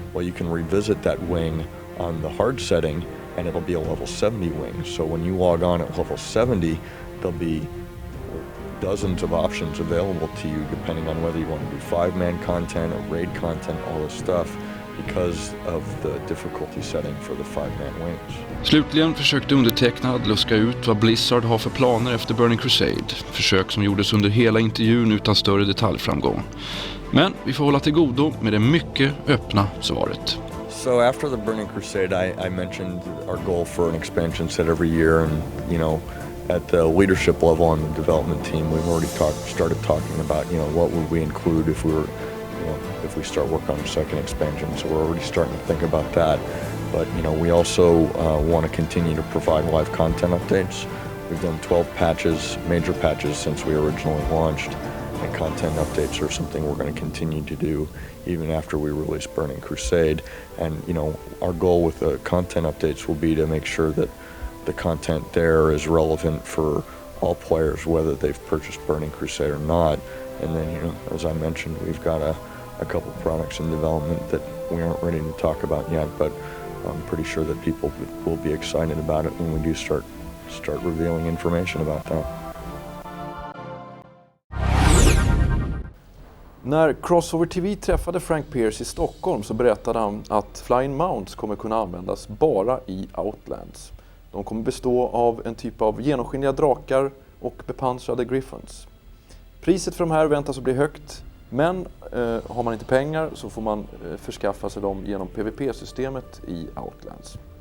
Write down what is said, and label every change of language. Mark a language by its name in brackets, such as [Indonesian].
[English] Well, you can revisit that wing on the hard setting and it'll be a level 70 wing. So when you log on at level 70, there'll be dozens of options available to you depending on whether you want to do 5-man content or raid content, all this stuff, because of the difficulty setting for the 5-man wings. [Swedish] Slutligen försökte undertecknad luska ut vad Blizzard har för planer efter Burning Crusade. Försök som gjordes under hela intervjun utan större detaljframgång. Men vi får hålla till godo med det mycket öppna svaret. [English] So after the Burning Crusade, I mentioned our goal for an expansion set every year, and at the leadership level on the development team, we've already started talking about, what would we include if we start working on a second expansion. So we're already starting to think about that. But, we also want to continue to provide live content updates. We've done 12 patches, major patches, since we originally launched. And content updates are something we're going to continue to do even after we release Burning Crusade. And, our goal with the content updates will be to make sure that the content there is relevant for all players, whether they've purchased Burning Crusade or not. And then, as I mentioned, we've got a couple products in development that we aren't ready to talk about yet, but I'm pretty sure that people will be excited about it when we do start revealing information about that. [Swedish] När Crossover TV träffade Frank Pearce i Stockholm så berättade han att Flying Mounts kommer kunna användas bara i Outlands. De kommer bestå av en typ av genomskinliga drakar och bepansrade griffons. Priset för de här väntas att bli högt, men har man inte pengar så får man förskaffa sig dem genom PvP-systemet i Outlands.